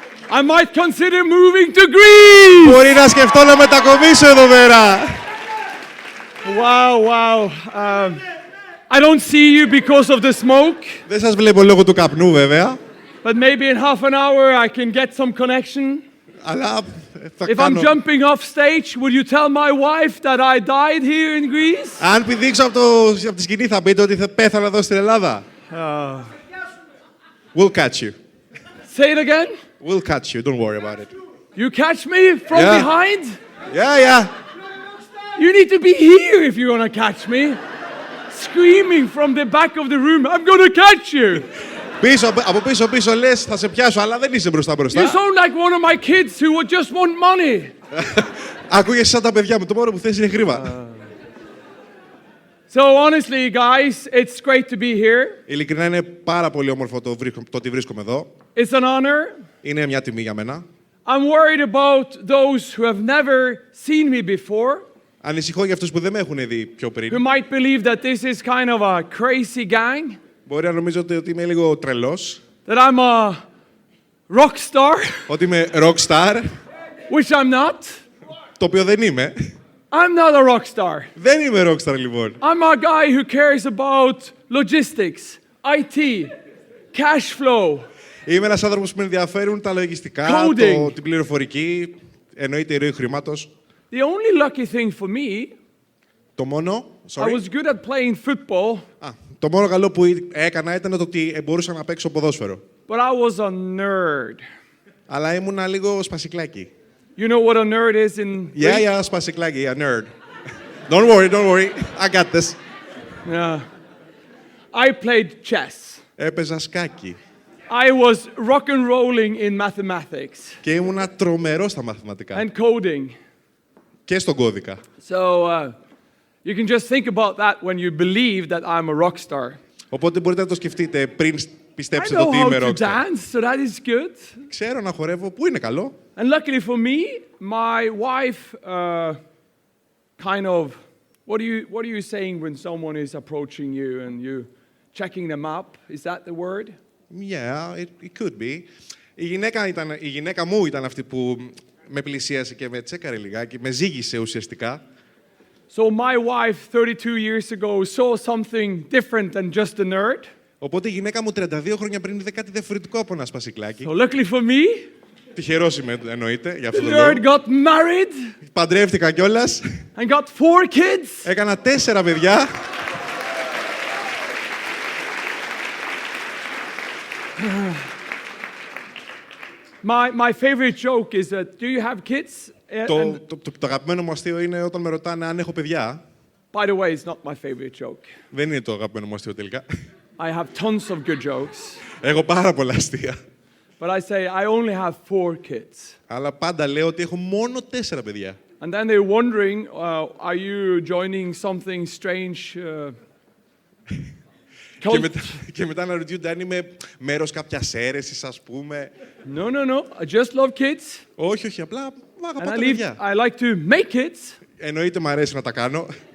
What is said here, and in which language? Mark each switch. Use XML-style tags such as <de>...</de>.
<en>I might consider moving to Greece.</en> <el>Μπορεί να σκεφτώ να μετακομίσω εδώ πέρα.</el> <en>Wow. I don't see you because of the smoke.</en> <el>Δεν σας βλέπω λόγω του καπνού βέβαια.</el> <en>But maybe in half an hour I can get some connection.</en> <el>Αλλά θα</el> <en>If I'm jumping off stage, will you tell my wife that I died here in Greece?</en> <el>Αν πηδήξω από τη σκηνή θα πείτε ότι θα πέθανα εδώ στην Ελλάδα.</el> <en>We'll catch you. Say it again. We'll catch you. Don't worry about it. You catch me from behind? Yeah. You need to be here if you want to catch me. Screaming from the back of the room, I'm going to catch you.</en> <el>Από πίσω λες θα σε πιάσω, αλλά δεν είσαι μπροστά.</el> <en>You sound like one of my kids who would just want money.</en> <el>Ακούγεσαι σαν τα παιδιά μου, το μόνο που θες είναι χρήμα.</el> <en>So honestly, guys, it's great to be here.</en> <el>Ειλικρινά είναι πάρα πολύ όμορφο το ότι βρίσκομαι εδώ.</el> <en>It's an honor.</en> <el>Είναι μια τιμή για μένα.</el> <en>I'm worried about those who have never seen me before.</en> <el>Ανησυχώ για αυτούς που δεν με έχουν δει πιο πριν.</el> <en>Who might believe that this is kind of a crazy gang.</en> <el>Μπορεί να νομίζω ότι είμαι λίγο τρελός.</el> <en>That I'm a rock star.</en> <el>Ότι είμαι rock star.</el> <en>Which I'm not.</en> <el>Το οποίο δεν είμαι.</el> <en>I'm not a rock star.</en> <el>Δεν είμαι rock star λοιπόν.</el> <en>I'm a guy who cares about logistics, IT, cash flow.</en> <el>Είμαι ένας άνθρωπος που με ενδιαφέρουν τα λογιστικά, την πληροφορική, εννοείται η ροή χρήματος.</el> <en>The only lucky thing for me,</en> <el>το μόνο,</el> <en>I was good at playing football.</en> <el>Το μόνο καλό που έκανα ήταν το ότι μπορούσα να παίξω ποδόσφαιρο.</el> <en>But I was a nerd.</en> <el>Αλλά ήμουνα λίγο σπασικλάκι.</el> <en>You know what a nerd is in Greek? Yeah, σπασικλάκι, a nerd. Don't worry, I got this. Yeah. I played chess.</en> <el>Έπαιζα σκάκι.</el> <en>I was rock and rolling in mathematics</en> <el>Και ήμουνα τρομερός στα μαθηματικά.</el> <en>and coding.</en> <el>Και στον κώδικα.</el> <en>So you can just think about that when you believe that I'm a rock star.</en> <el>Οπότε μπορείτε να το σκεφτείτε πριν</el> <en>I</en> <el>πιστέψετε</el> <en>know</en> <el>ότι</el> <en>how</en> <el>είμαι</el> <en>to</en> <el>rockstar.</el> <en>dance, so that is good.</en> <el>Ξέρω να χορεύω, που είναι καλό.</el> <en>And luckily for me, my wife kind of, what are you saying when someone is approaching you and you checking them up? Is that the word? Yeah, it could be.</en> <el>Η γυναίκα μου ήταν αυτή που με πλησίασε και με τσέκαρε λιγάκι, με ζήγησε ουσιαστικά.</el> <en>So my wife 32 years ago saw something different than just a nerd.</en> <el>Οπότε η γυναίκα μου 32 χρόνια πριν είδε κάτι διαφορετικό από ένα σπασικλάκι.</el> <en>So luckily for me,</en> <el>Τυχερός είμαι, εννοείται, για αυτό</el> <en>the</en> <el>το λόγο.</el> <en>nerd got married</en> <el>Παντρεύτηκα κιόλας.</el> <en>and got 4 kids.</en> <el>Έκανα 4 παιδιά.</el> <en>My favorite joke is that, do you have kids?</en> <el>Το αγαπημένο μου αστείο είναι όταν με ρωτάνε αν έχω παιδιά.</el> <en>By the way, it's not my favorite joke.</en> <el>Δεν είναι το αγαπημένο μου αστείο τελικά.</el> <en>I have tons of good jokes.</en> <el>Έχω πάρα πολλά αστεία.</el> <en>But I say I only have 4 kids.</en> <el>Αλλά πάντα λέω ότι έχω μόνο 4 παιδιά.</el> <en>And then they're wondering, are you joining something strange cult?</en> <el>Και μετά να ρωτιούνται αν είμαι μέρος κάποιας αίρεσης, ας πούμε.</el> <en>No. I just love kids.</en> <el>Όχι, απλά αγαπάω τα παιδιά.</el> <en>I like to make kids.</en> <el>Εννοείται μου αρέσει να τα κάνω.</el>